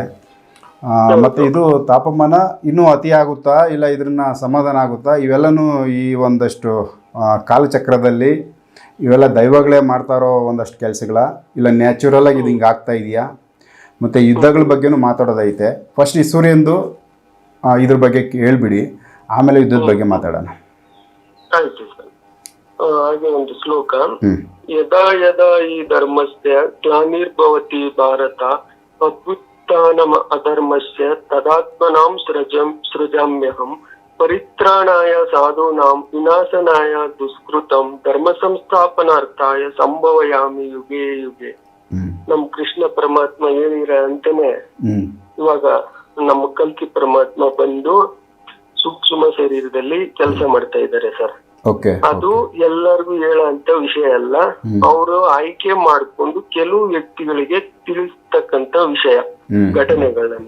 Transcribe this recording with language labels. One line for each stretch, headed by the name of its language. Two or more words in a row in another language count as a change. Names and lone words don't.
Kannada: ಮತ್ತು ಇದು ತಾಪಮಾನ ಇನ್ನೂ ಅತಿ ಆಗುತ್ತಾ ಇಲ್ಲ ಇದನ್ನ ಸಮಾಧಾನ ಆಗುತ್ತಾ, ಇವೆಲ್ಲನೂ ಈ ಒಂದಷ್ಟು ಕಾಲಚಕ್ರದಲ್ಲಿ ಇವೆಲ್ಲ ದೈವಗಳೇ ಮಾಡ್ತಾರೋ ಒಂದಷ್ಟು ಕೆಲಸಗಳ, ಇಲ್ಲ ನ್ಯಾಚುರಲ್ ಆಗಿ ಇದು ಹಿಂಗೆ ಆಗ್ತಾ ಇದೆಯಾ, ಮತ್ತು ಯುದ್ಧಗಳ ಬಗ್ಗೆನೂ ಮಾತಾಡೋದೈತೆ. ಫಸ್ಟ್ ಈ ಸೂರ್ಯಂದು ಇದ್ರ ಬಗ್ಗೆ ಹೇಳ್ಬಿಡಿ, ಆಮೇಲೆ ಯುದ್ಧದ ಬಗ್ಗೆ ಮಾತಾಡೋಣ. ಆಯ್ತು ಸರ್. ಹಾಗೆ ಒಂದು ಶ್ಲೋಕ,
Sanskrit: ಯದಾ ಯದಾ ಈ ಧರ್ಮಸ್ಯ ಗ್ಲಾನಿರ್ಭವತಿ ಭಾರತ ಅಭ್ಯುತ್ಥಾನಂ ಅಧರ್ಮಸ್ಯ ತದಾತ್ಮನಾಂ ಸೃಜಾಮ್ಯಹಂ ಪರಿತ್ರಾಣಾಯ ಸಾಧೂನಾಂ ವಿನಾಶನಾಯ ದುಷ್ಕೃತಂ ಧರ್ಮ ಸಂಸ್ಥಾಪನಾರ್ಥಾಯ ಸಂಭವಯಾಮಿ ಯುಗೆ ಯುಗೆ.
Kannada: ನಮ್ ಕೃಷ್ಣ ಪರಮಾತ್ಮ ಹೇಳಿರ ಅಂತಾನೆ ಇವಾಗ ನಮ್ಮ ಕಲ್ಕಿ ಪರಮಾತ್ಮ ಬಂದು ಸೂಕ್ಷ್ಮ ಶರೀರದಲ್ಲಿ ಕೆಲಸ ಮಾಡ್ತಾ ಇದ್ದಾರೆ ಸರ್. ಅದು ಎಲ್ಲರಿಗೂ ಹೇಳಂತ ವಿಷಯ ಅಲ್ಲ, ಅವರು ಆಯ್ಕೆ ಮಾಡ್ಕೊಂಡು ಕೆಲವು ವ್ಯಕ್ತಿಗಳಿಗೆ ತಿಳಿಸ್ತಕ್ಕಂತ ವಿಷಯ, ಘಟನೆಗಳನ್ನ.